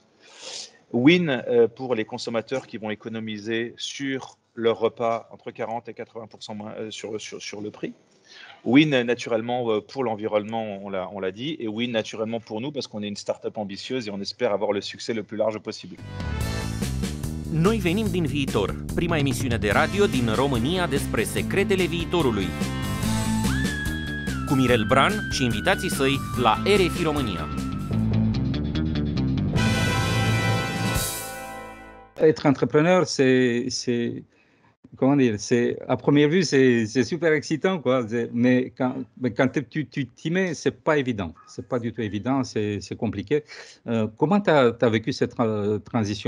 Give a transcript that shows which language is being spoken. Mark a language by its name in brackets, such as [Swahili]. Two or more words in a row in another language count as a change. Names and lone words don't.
[French] Win pour les consommateurs qui vont économiser sur leur repas entre 40 et 80% moins, sur le prix. Win naturellement pour l'environnement, on l'a dit, et win naturellement pour nous parce qu'on est une start-up ambitieuse et on espère avoir le succès le plus large possible. [Romanian] Noi venim din viitor, prima emisiune de radio din România despre secretele viitorului. Cu Mirel Bran și invitații săi la RFI România. [French] Être entrepreneur, c'est comment dire, à première vue, c'est super excitant, quoi. Mais quand tu t'y mets, c'est pas évident. C'est pas du tout évident, c'est compliqué. Comment tu as vécu cette transition?